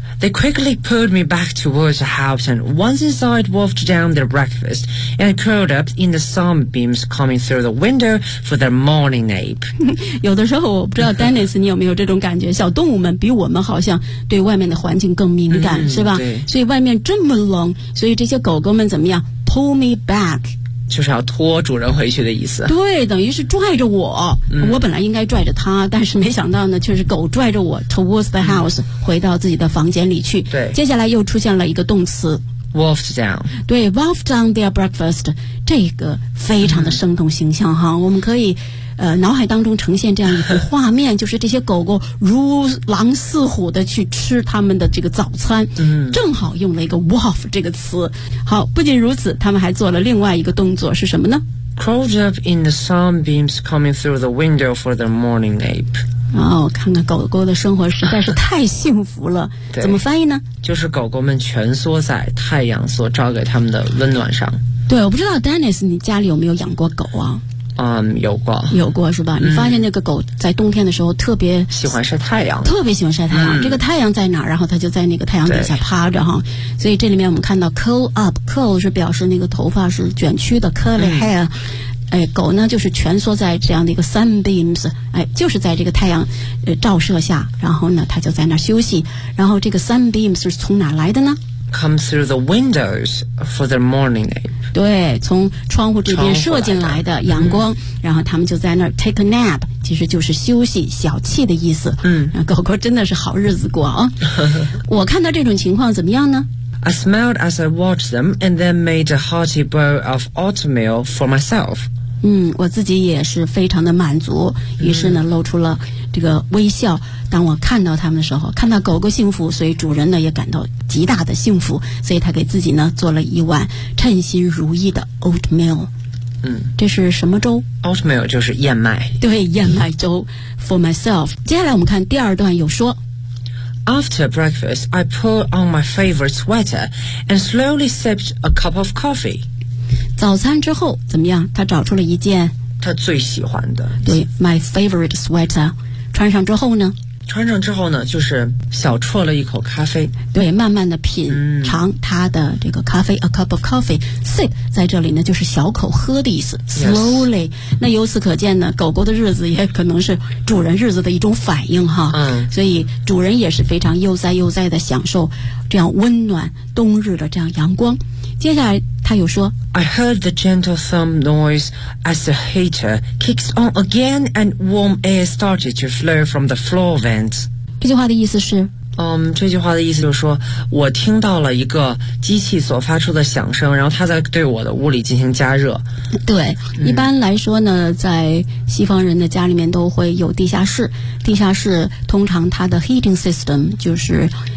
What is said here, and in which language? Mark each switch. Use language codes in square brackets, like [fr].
[en] They quickly pulled me back towards the house and once inside wolfed down their breakfast and curled up in the sunbeams coming through the window for their morning nap. [zh] 有的时候我不知道 Dennis 你有没有这种感觉，小动物们比我们好像对外面的环境更敏感，是吧？所以外面这么冷，所以这些狗狗们怎么样？ [en] Pull me back， [zh] 就是要拖主人回去的意思。对，等于是拽着我。我本来应该拽着他，但是没想到呢却是狗拽着我 [en] towards the house， [zh] 回到自己的房间里去。对，接下来又出现了一个动词 [en] wolfed down。 [zh] 对， [en] wolfed down their breakfast， [zh] 这个非常的生动形象哈。我们可以脑海当中呈现这样一幅画面，就是这些狗狗如狼似虎的去吃他们的这个早餐。正好用了一个 wolf 这个词。好，不仅如此，他们还做了另外一个动作，是什么呢？ [en] Crawled up in the sunbeams coming through the window for their morning nap。 [zh] 哦，看看狗狗的生活实在是太幸福了。怎么翻译呢？就是狗狗们蜷缩在太阳所照给他们的温暖上。对，我不知道 Dennis 你家里有没有养过狗啊？有过是吧？你发现那个狗在冬天的时候特别喜欢晒太阳，特别喜欢晒太阳。这个太阳在哪儿，然后它就在那个太阳底下趴着哈。所以这里面我们看到 curl up， curl 是表示那个头发是卷曲的， curly hair。狗呢就是蜷缩在这样的一个 sunbeams， 就是在这个太阳照射下，然后呢它就在那儿休息。然后这个 sunbeams 是从哪来的呢？ [en] Come through the windows for their morning nap。 [zh] 对，从窗户这边射进来的阳光，嗯，然后他们就在那儿 [en] take a nap， [zh] 其实就是休息小憩的意思。嗯，狗狗真的是好日子过啊。我看到这种情况怎么样呢？ [en] I smiled as I watched them and then made a hearty bowl of oatmeal for myself. [zh] 嗯，我自己也是非常的满足，于是呢，露出了这个微笑。当我看到他们的时候，看到狗狗幸福，所以主人呢也感到极大的幸福，所以他给自己呢做了一碗称心如意的 oatmeal。嗯，这是什么粥？ Oatmeal 就是燕麦。对，燕麦粥 [en] for myself。 [zh] 接下来我们看第二段有说。 [en] After breakfast, I put on my favorite sweater and slowly sipped a cup of coffee. [zh] 早餐之后怎么样？他找出了一件他最喜欢的。对， [en] my favorite sweater. [zh] 穿上之后呢？穿上之后呢，就是小啜了一口咖啡。对，慢慢的品尝他的这个咖啡， [en] a cup of coffee. [zh] Sip 在这里呢，就是小口喝的意思。 [en] Slowly.、 Yes. [zh] 那由此可见呢，狗狗的日子也可能是主人日子的一种反应哈。嗯。所以主人也是非常悠哉悠哉的享受这样温暖冬日的这样阳光。接下来他又说 [en] ，I heard the gentle thump noise as the heater kicks on again and warm air started to flow from the floor vents。 [zh] 这句话的意思是，这句话的意思就是说我听到了一个机器所发出的响声，然后它在对我的屋里进行加热。对，一般来说呢，在西方人的家里面都会有地下室，地下室通常它的 heating system 就是。